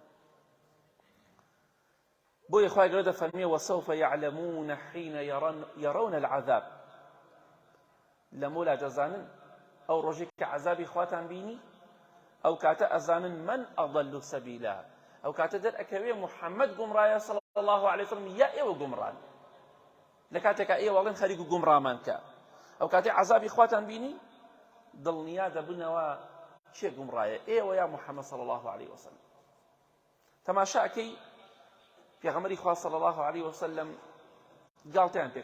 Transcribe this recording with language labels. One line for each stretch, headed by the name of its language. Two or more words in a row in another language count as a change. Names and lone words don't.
Central Kurdish: بۆیە خوای گەورە دەفەرمێ
Arabic: وسوف يعلمون حين يرون العذاب
Central Kurdish: لەمۆلا دەزانن ئەو ڕۆژێک کە عەذابی خواتان بینی ئەو کاتە ئەزانن
Arabic: من ئەضل سەبیلا
Central Kurdish: ئەو کاتە دەرئەکەوێ محەممەد گومڕایە
Arabic: صلی الله عليه وسلم
Central Kurdish: یا ئێوە گومڕان لە کاتێکە ئێوە ئەڵێن خەریک و گومڕامان کە ئەو کاتێ عەذابی خواتان بینی دڵنیا دەبنەوە چێ گومڕایە ئێوە یا محەممەد
Arabic: صلی الله عليه وسلم
Central Kurdish: تەماشاکەی پێغەمبەری خوا
Arabic: صلی الله عليه وسلم
Central Kurdish: گاڵتەیان پێ